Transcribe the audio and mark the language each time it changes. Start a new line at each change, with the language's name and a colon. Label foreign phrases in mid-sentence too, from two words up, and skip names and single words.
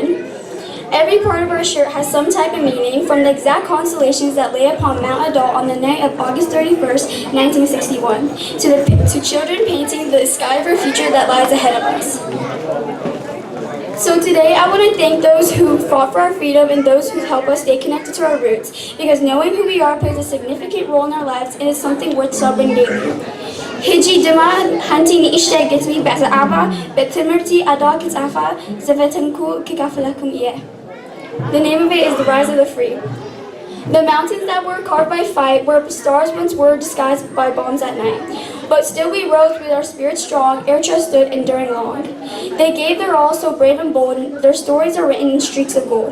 English: Every part of our shirt has some type of meaning, from the exact constellations that lay upon Mount Adal on the night of August 31st, 1961, to children painting the sky of our future that lies ahead of us. So today I want to thank those who fought for our freedom and those who help us stay connected to our roots, because knowing who we are plays a significant role in our lives and is something worth celebrating daily.
Tigrinya: ሕጂ ድማ ሓንቲ ንእሽተይ ግጥሚ ብዛዕባ ቤት ትምህርቲ ኣድዋ ክጻፋ ዝፈተንኩ ክካፈለኩም እየ።
English: The name of it is The Rise of the Free. The mountains that were carved by fight, where stars once were disguised by bombs at night. But still we rose with our spirits strong, Eritrea stood enduring long. They gave their all so brave and bold, their stories are written in streaks of gold.